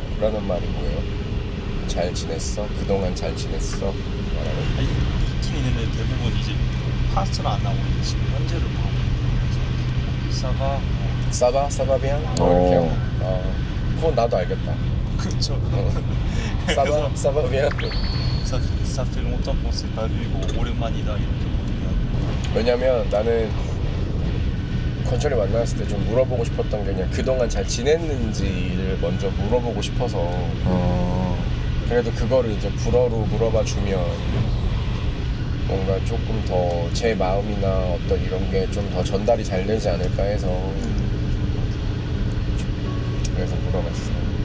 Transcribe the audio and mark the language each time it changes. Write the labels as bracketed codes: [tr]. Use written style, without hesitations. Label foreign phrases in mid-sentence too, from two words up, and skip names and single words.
[ko] 라는 말이 뭐예요? 잘 지냈어? 그동안 잘 지냈어? 말하는 있긴 있는데 대부분 이제 파스트는 안 나오고 지금 현재를 보고 있는 사가 [fr] ça va? ça va bien? [ko] 이렇게 그건 나도 알겠다. 그쵸. [fr] ça va? ça va bien? ça fait longtemps qu'on s'est pas vu [ko] 뭐 오랜만이다 이렇게 보면 왜냐면 나는 건철이 만났을 때 좀 물어보고 싶었던 게 그냥 그동안 잘 지냈는지를 먼저 물어보고 싶어서 그래도 그거를 이제 불어로 물어봐 주면 뭔가 조금 더 제 마음이나 어떤 이런 게 좀 더 전달이 잘 되지 않을까 해서 그래서 물어봤어요.